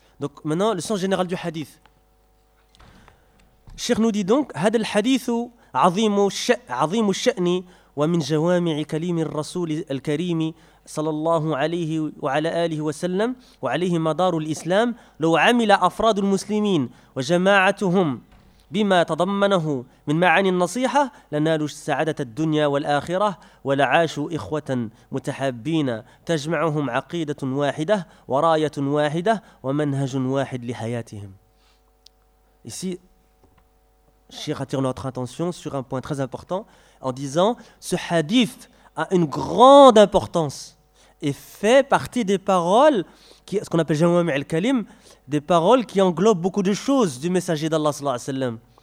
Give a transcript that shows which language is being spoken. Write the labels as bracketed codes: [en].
[fr] Donc maintenant, le sens général du hadith. Cheikh nous dit donc, [ar] « Hadal hadithu azimu sha'ni wa min jawami'i kalimi rasuli al-karimi » صلى الله عليه وعلى آله وسلم وعليه مدار الإسلام لو عمل أفراد المسلمين وجماعتهم بما تضمنه من معاني النصيحة لنالوا سعادة الدنيا والآخرة ولعاشوا إخوة متحابين تجمعهم عقيدة واحدة وراية واحدة ومنهج واحد لحياتهم. [fr] Ici, Cheikh attire notre attention sur un point très important en disant: ce hadith a une grande importance et fait partie des paroles, ce qu'on appelle Jawami' al-Kalim, des paroles qui englobent beaucoup de choses du messager d'Allah, sallallahu alayhi wa sallam.